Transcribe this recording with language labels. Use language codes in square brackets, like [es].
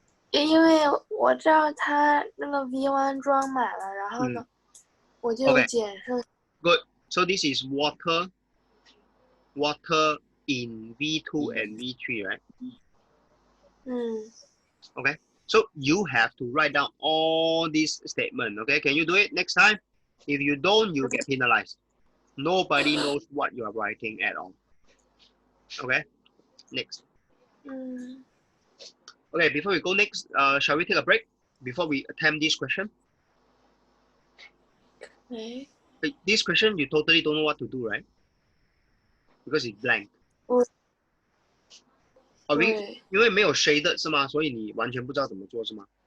[zh] 因为我知道它那个 V1 装满了，然后呢，我就减剩。 [en] Good. So this is water in V2 and V3, right? Okay. So you have to write down all these statements. Okay. Can you do it next time? If you don't, you get penalized. Nobody knows what you are writing at all. Okay. Next. Okay. Before we go next, shall we take a break before we attempt this question? Okay. This question you totally don't know what to do, right? Because it's blank. [zh] 因为没有 shaded 是吗？所以你完全不知道怎么做是吗？